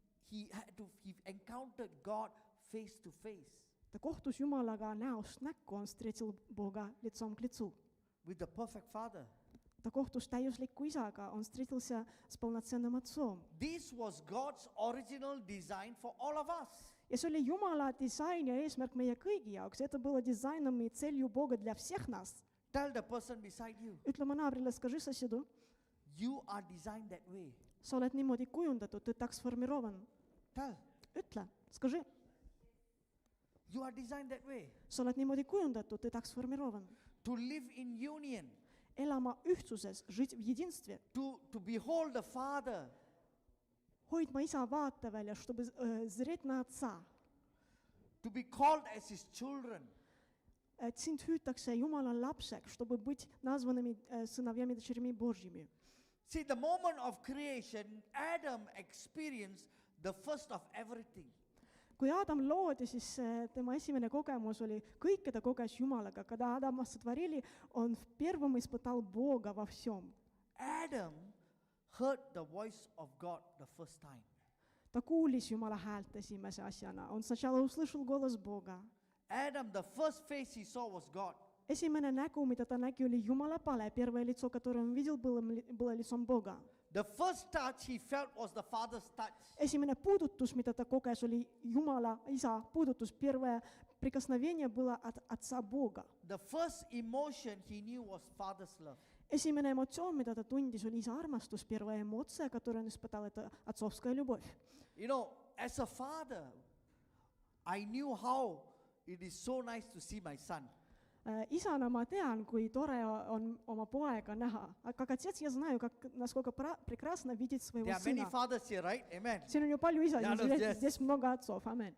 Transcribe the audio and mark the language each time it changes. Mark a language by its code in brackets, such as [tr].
[en] He encountered God face to face [et] Ta kohtus Jumalaga näost näkku, [ru] on встретил Бога лицом к лицу. [en] with the perfect Father. [et] Ta kohtus täiusliku isaga, [ru] on встретился с полноценным отцом. [en] This was God's original design for all of us. [et] Ja see oli Jumala disain ja eesmärk meie kõigi jaoks. [ru] Это было дизайном и целью Бога для всех нас. [en] Tell the person beside you, [et] Ütle oma naabrile, [ru] скажи соседу, [en] you are designed that way. [et] sa oled niimoodi kujundatud, [ru] ты так сформирован. [en] Tell, [et] Ütle, [ru] скажи, [en] you are designed that way. [et] sa oled niimoodi kujundatud, [ru] ты так сформирован. [en] To live in union, [et] Elama ühtsuses, [ru] жить в единстве, [en] to behold the Father, [et] hoidma isa vaateväljal, [ru] чтобы зреть на отца. [en] to be called as his children. [et] Et sind hüütakse Jumala lapseks, [ru] чтобы быть названными сыновьями и дочерьми Божьими. [en] See, the moment of creation, Adam experienced the first of everything. [et] Kui Adam loodi, siis tema esimene kogemus oli, kõike ta koges Jumalaga. [ru] Когда Адама сотворили, он первым испытал Бога во всем. [en] Adam heard the voice of God the first time. [et] Ta kuulis Jumala häält esimese asjana. [ru] Он сначала услышал голос Бога. [en] Adam, the first face he saw was God. [et] Esimene nägu, mida ta nägi, oli Jumala pale. [ru] Первое лицо, которое он видел, было лицом Бога. [en] The first touch he felt was the Father's touch. [et] Esimene puudutus, mida ta koges, oli Jumala isa puudutus. [ru] Первое прикосновение было от отца Бога. [en] The first emotion he knew was Father's love. [et] Esimene emotsioon, mida ta tundis, oli isa armastus. [ru] Первая эмоция, которую он испытал, это отцовская любовь. [en] You know, as a father, I knew how it is so nice to see my son. [et] Isana ma tean, kui tore on oma poega näha. [ru] Как отец я знаю, насколько прекрасно видеть своего [en] There are many [ru] сына. [en] fathers here, right? Amen. [et] Siin on ju palju isasid, [en] Yes. [ru] здесь много отцов, amen.